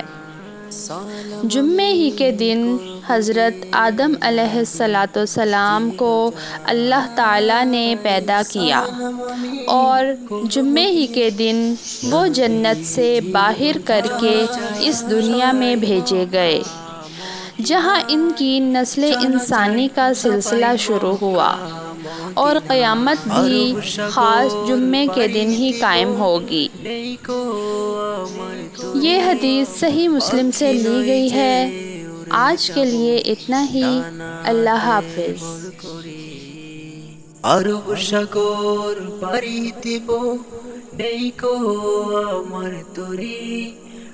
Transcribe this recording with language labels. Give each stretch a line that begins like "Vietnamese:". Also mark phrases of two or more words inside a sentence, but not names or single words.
Urdu: جمعے ہی کے دن حضرت آدم علیہ السلام کو اللہ تعالیٰ نے پیدا کیا اور جمعے ہی کے دن وہ جنت سے باہر کر کے اس دنیا میں بھیجے گئے، جہاں ان کی نسل انسانی کا سلسلہ شروع ہوا اور قیامت بھی خاص جمعے کے دن ہی قائم ہوگی. یہ حدیث صحیح مسلم سے لی گئی ہے. آج کے لیے اتنا ہی. اللہ حافظ.
Bangla: আরব সাগর পাড়ি দিব, নেই কো আমার তরি